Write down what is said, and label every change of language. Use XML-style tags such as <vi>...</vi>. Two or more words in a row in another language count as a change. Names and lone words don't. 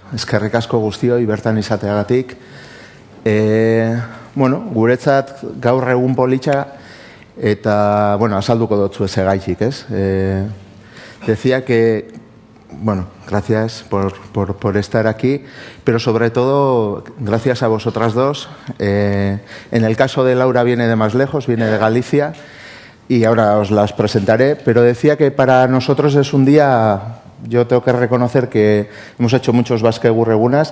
<eu>eskerrik asko guztioi bertan izateagatik. Guretzat gaur egun politxa eta, azalduko dotzu ezagaitik, ez?</eu> <es>Decía que, gracias por estar aquí, pero sobre todo gracias a vosotras dos. En el caso de Laura viene de más lejos, viene de Galicia, y ahora os las presentaré, pero decía que para nosotros es un día, yo tengo que reconocer que hemos hecho muchos Basque Egurregunas.</es>